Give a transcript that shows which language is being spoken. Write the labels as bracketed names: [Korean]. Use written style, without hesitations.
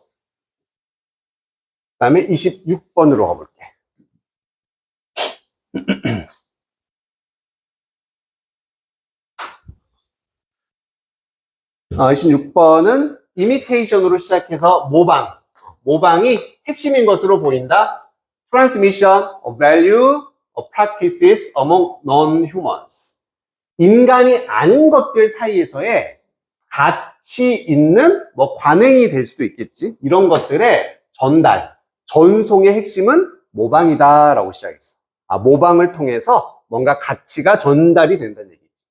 [Korean] 그 다음에 26번으로 가볼게. 16번은 imitation으로 시작해서 모방이 핵심인 것으로 보인다. [English] transmission of value of practices among non-humans. [Korean] 인간이 아닌 것들 사이에서의 가치 있는 관행이 될 수도 있겠지. 이런 것들의 전송의 핵심은 모방이다라고 시작했어. 모방을 통해서 뭔가 가치가 전달이 된다는 얘기지.